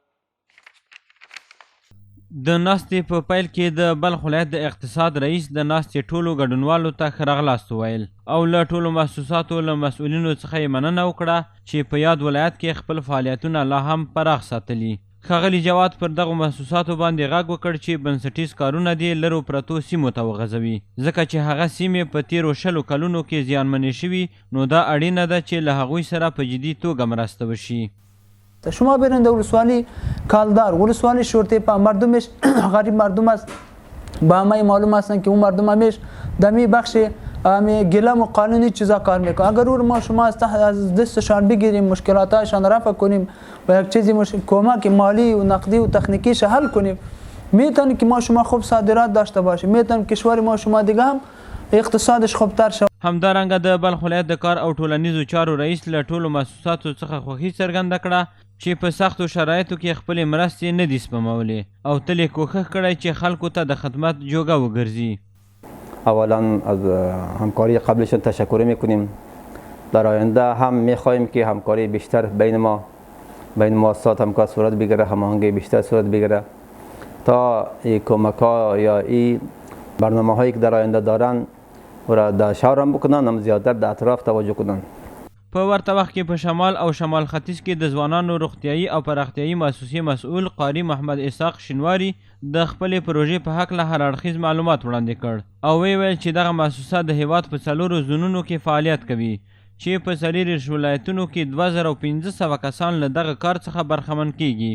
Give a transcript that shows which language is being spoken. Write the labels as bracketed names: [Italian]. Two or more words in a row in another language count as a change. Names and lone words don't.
[Pashto] د ناستې په پیل کې د بلخ ولایت د اقتصاد رئیس د ناستې ټولو ګډونوالو ته ښه راغلاست وویل او له ټولو مؤسساتو له مسؤلینو څخه یې مننه وکړه چې په یاد ولایت کې خپل فعالیتونه لا هم پراخ ساتلي. ښاغلي جواد پر دغو مؤسساتو باندې غږ وکړ چې بنسټیز کارونه دې لرو پرتو سیمو ته وغځوي، ځکه چې هغه سیمې په تیرو 20 کلونو کې زیانمنې شوي، نو دا اړینه ده چې له هغوی سره په جدي توګه مرسته وشي. [Persian] شما برین در ولسوالی کالدار ولسوالی شورتیپا مردمش غریب مردم است، با همه معلوم هستن که اون مردم همیش دمی بخش گلم و قانونی چیزا کار میکنه. اگر او ما شما از دستشان بگیریم، مشکلاتشان رفع کنیم و یک چیزی کمک مالی و نقدی و تکنیکیش حل کنیم، میتونه که ما شما خوب صادرات داشته باشیم، میتونه کشور ما شما دیگه هم اقتصادش خوبتر شود. [Pashto] همدارنګه د بلخ ولایت د کار او ټولنیزو چارو رئیس له ټولو مؤسساتو څخه خوښي څرګنده کړه چې په سختو شرایطو کې خپلې مرستې نه دي سپمولې او تل یې کوښښ کړی چې خلکو ته د خدمت جوګه وګرځي. [Persian] اولا از همکاری قبلشان تشکر میکنیم. در آینده هم میخواهیم که همکاری بیشتر بین مؤسسات همکار صورت بگیره، هماهنگی بیشتر صورت بگیره تا این کمک ها یا این برنامه هایی که در آینده دارن و را در شهر هم بکنن، هم زیادتر در اطراف توجه کنن. [Pashto] په ورته وخت کې په شمال او شمال ختیځ کې د ځوانانو روغتیایي او پراختیایي مؤسسې مسؤل قاري محمد اسحاق شینواري د خپلې پروژې په هکله هر اړخیز معلومات وړاندې کړ او ویل چې دغه مؤسسه د هیواد په 4 زونونو کې فعالیت کوي چې په 4 ولایتونو کې 2500 کسان له دغه کار څخه برخمن کیږي.